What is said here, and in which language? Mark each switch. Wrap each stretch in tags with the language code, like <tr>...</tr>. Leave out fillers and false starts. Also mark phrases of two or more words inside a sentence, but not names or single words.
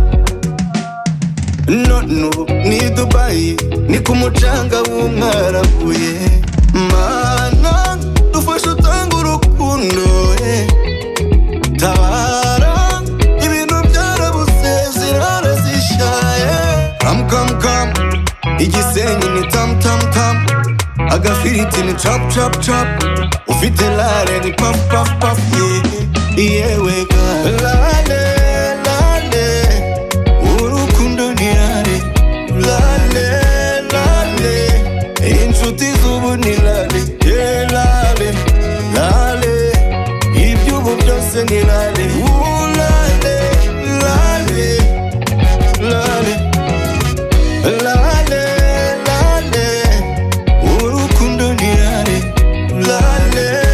<rw>None ubu ni Dubai, ni ku mucanga w'umwarabuye. Mana dufashe utanga urukundo, tabara ibintu byarabuze zirarazishaye.</rw> <en>Come, come, come,</en> <rw>igisenyi ni tam, tam, tam. Agafiriti ni</rw> <en>chop, chop, chop.</en> <rw>Ufite lale ni</rw> <en>puff, puff, puff.</en> <rw>Yewe ka lale, lale. Urukundo ni lale, lale, lale. Inshuti zubu ni lale, lale, lale. Ibyubu byose ni lale, lale, lale, lale, lale, lale. Urukundo ni lale, lale.</rw>